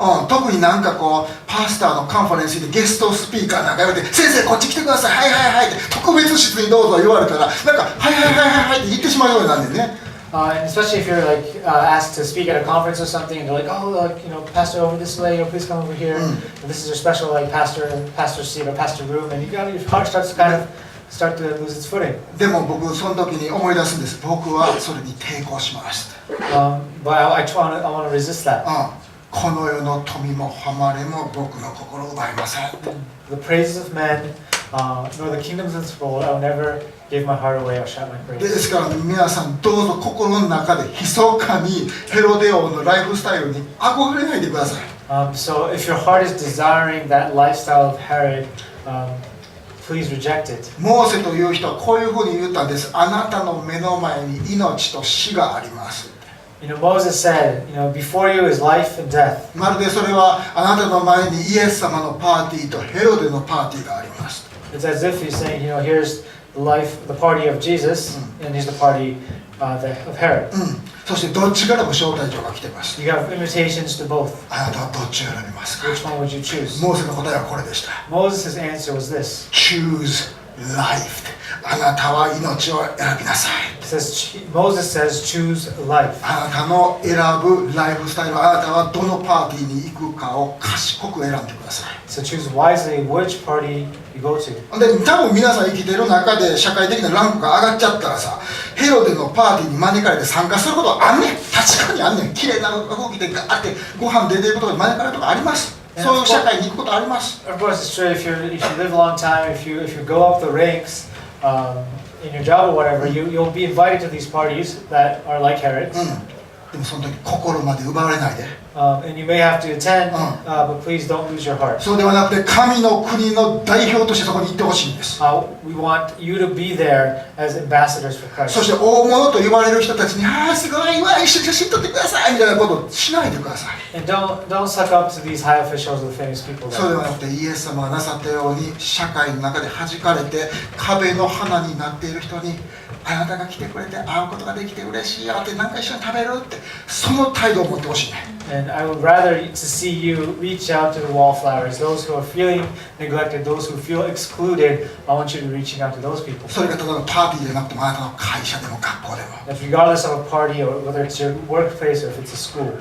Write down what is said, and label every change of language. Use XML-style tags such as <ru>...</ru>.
<ja>特になんかこうパスターのカンファレンスでゲストスピーカーなんか言われて先生こっち来てくださいはいはいはいって特別室にどうぞ言われたらなんかはいはいはいはいって言ってしまうようになるんでね。</ja> <en>And especially if you're asked to speak at a conference or something, and they're like, pastor over this way, or please come over here. And this is your special pastor seat or pastor room, and your heart starts to start to lose its footing.</en> <ja>でも僕その時に思い出すんです。僕はそれに抵抗します。</ja> <en>But I want to resist that.</en> <ja>この世の富も誉れも僕の心を奪いません。</ja> <en>The praises of men, nor the kingdoms of this world, I will never give my heart away or shout my praise.</en> <ja>ですから皆さんどうぞ心の中で密かにヘロデ王のライフスタイルに憧れないでください。</ja> <en>So if your heart is desiring that lifestyle of Herod, please reject it.</en> <ja>モーセという人はこういうふうに言ったんです。あなたの目の前に命と死があります。</ja> <en>Moses said, before you is life and death.</en> <ja>まるでそれはあなたの前にイエス様のパーティーとヘロデのパーティーがあります。</ja> <en>It's as if he's saying, here's the party of Jesus, and here's the party of Herod.</en> <ja>そしてどっちからも招待状が来てます。</ja> <en>You have invitations to both.</en> <ja>あなたはどっちを選びますか？</ja> <en>Which one would you choose?</en> <ja>モーセの答えはこれでした。</ja> <en>Moses' answer was this. Choose life.</en> <ja>あなたは命を選びなさい。</ja> <en>Moses says, choose life.</en> <ja>あなたの選ぶライフスタイル、あなたはどのパーティーに行くかを賢く選んでください。</ja> <en>So choose wisely which party you go to.</en> <ja>で、多分皆さん生きてる中で社会的なランクが上がっちゃったらさ、ヘロデのパーティーに招かれて参加することはあんねん。確かにあんねん。綺麗な動きでガーってご飯出ていくことに招かれるとかあります。そういう社会に行くことあります。</ja> <en>Of course, it's true. If you live a long time, if you go up the ranks in your job or whatever, you'll be invited to these parties that are like Herod's.</en> <ja>でもその時心まで奪われないで。</ja> <en>And you may have to attend, but please don't lose your heart.</en> <ja>そうではなくて神の国の代表としてそこに行ってほしいんです。</ja> <en>We want you to be there as ambassadors for Christ.</en> <ja>そして大物と言われる人たちにすごいわ一緒に写真撮ってくださいみたいなことをしないでください。</ja> <en>And don't suck up to these high officials or famous people.</en> <ja>そうではなくてイエス様がなさったように社会の中で弾かれて壁の花になっている人にあなたが来てくれて会うことができて嬉しいよって何か一緒に食べるってその態度を持ってほしいね。</ja> <en>And I would rather to see you reach out to the wallflowers, those who are feeling neglected, those who feel excluded. I want you to be reaching out to those people.</en> <ja>それがただのパーティーじゃなくてもあなたの会社でも学校でも</ja> <en>That regardless of a party or whether it's your workplace or if it's a school.</en>